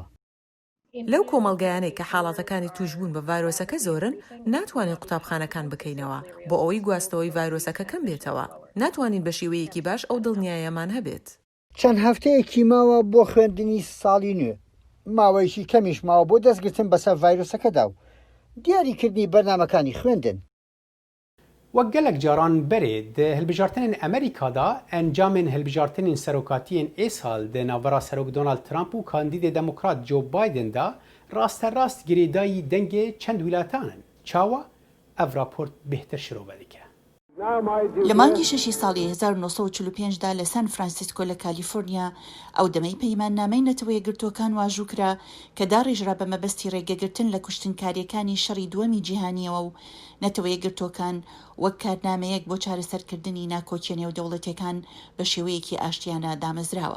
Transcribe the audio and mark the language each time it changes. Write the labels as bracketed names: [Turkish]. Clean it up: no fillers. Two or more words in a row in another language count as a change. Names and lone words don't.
[Central Kurdish] لەو کۆمەڵگەیانەی کە حاڵاتەکانی توشبوون بە ڤایرۆسەکە زۆرن، ناتوانین قوتابخانەکان بکەینەوە بۆ ئەوەی گواستەوەی ڤایرۆسەکە کەم بێتەوە. ناتوانین بە شێوەیەکی باش ئەو دڵنیایەمان هەبێت. چەند هەفتەیەکی ماوە بۆ خوێندنی ساڵی نوێ، ماوەیەکی کەمیش ماوە بۆ دەستگرتن بەسەر ڤایرۆسەکەدا و دیاریکردنی بەرنامەکانی خوێندن. [Kurdish] وەک gelek caran berê di hilbijartinên Amerîka da encamên hilbijartinên serokatiyên êsal di navbera Serok Donald Trump û kandîdê demokrat Joe Biden da rasterast girêdayî dengê çend wîlatan in. Çawa ev raport bêhtir şirove dike. [Central Kurdish] لە مانگی 6 ساڵی 1945دا لە سان فرانسیسکۆ لە کالیفۆرنیا ئەو دەمەی پەیماننامەی نەتەوە یەکگرتووەکان واژوو کرا کە داڕێژرا بە مەبەستی ڕێگەگرتن لە کوشتنکاریەکانی شەڕی دووەمی جیهانیەوە و نەتەوە یەکگرتووەکان وەک کارنامەیەک بۆ چارەسەرکردنی ناکۆکیە نێودەوڵەتیەکان بە شێوەیەکی ئاشتیانە دامەزراوە.